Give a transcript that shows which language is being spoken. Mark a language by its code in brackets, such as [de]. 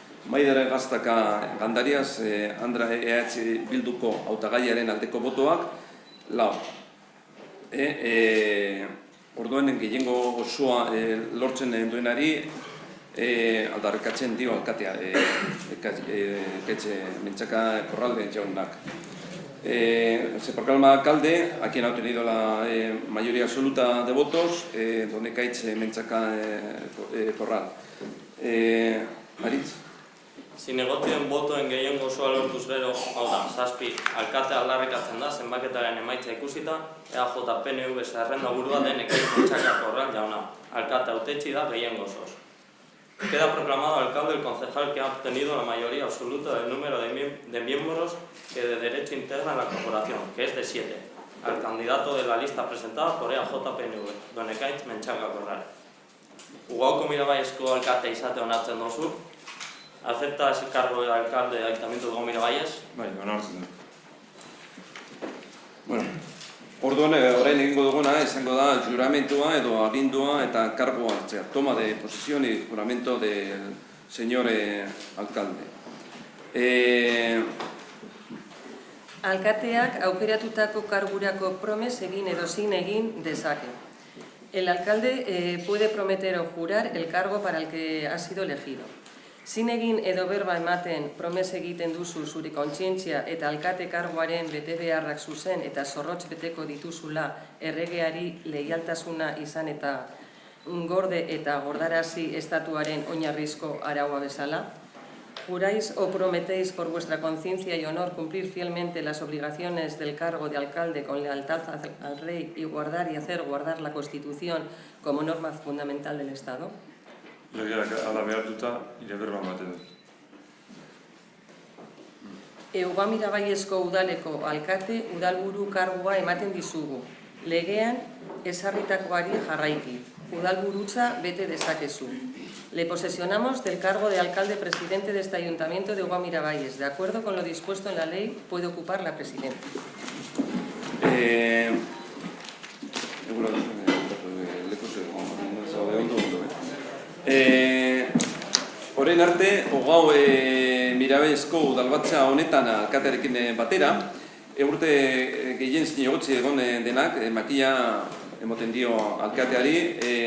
[eu] Maider Gastaka Gandarias, Andra EH Bilduko hautagaiaren aldeko botoak 4. Orduen gehiengo osoa lortzen duenari aldarrikatzen dio alkatea Ekaitz Mentzaka Korral jaunak. [es] Se proclama alcalde a quien ha obtenido la mayoría absoluta de votos, don Ekaitz Mentzaka Korral. Aritz? [eu] Zinegotien botoen gehiengo osoa lortuz gero, hau da, 7, alkatea aldarrikatzen da, zenbaketaren emaitza ikusita, EAJ-PNV zerrenda burua den Ekaitz Mentzaka Korral jauna. Alkate hautetsi da gehiengo osoz. [es] Queda proclamado alcalde el concejal que ha obtenido la mayoría absoluta del número de miembros que de derecho integran la corporación, que es de 7, al candidato de la lista presentada por EAJ-PNV, don Ekaitz Mentzaka Korral. [eu] Ugaoko Miravallesko alkate izate onartzen dozu. [es] ¿Acepta ese cargo de alcalde del Ayuntamiento de Ugao Miravalles? [eu] Bai, onartzen du. Bueno, orduan orain egingo duguna izango da juramentua edo agindua eta kargo hartzea. [es] Toma de posesión y juramento del señor alcalde. [eu] Alkateak aukeratutako kargurako promes egin edo zin egin dezake. [es] El alcalde puede prometer o jurar el cargo para el que ha sido elegido. [eu] Zin egin edo berba ematen promes egiten duzu zure kontzientzia eta alkate karguaren betebeharrak zuzen eta zorrotz beteko dituzula erregeari leialtasuna izan eta gorde eta gordarazi estatuaren oinarrizko araua bezala. [es] ¿Juráis o prometéis por vuestra conciencia y honor cumplir fielmente las obligaciones del cargo de alcalde con lealtad al rey y guardar y hacer guardar la Constitución como norma fundamental del Estado? [eu] Legeak ala behartuta nire berba ematen dut. Ugao Mirabaiesko udaleko alkate udalburu kargua ematen dizugu. Legean ezarritakoari jarraiki. Udalburutza bete dezakezu. [es] Le posesionamos del cargo de alcalde presidente de este ayuntamiento de Ugao Mirabayes. De acuerdo con lo dispuesto en la ley, puede ocupar la presidencia. [eu] Orain arte, Ugao Mirabaiesko udalbatza honetan alkatearekin batera, urte gehien zinegotzi egon denak, makilla emoten dio alcateari.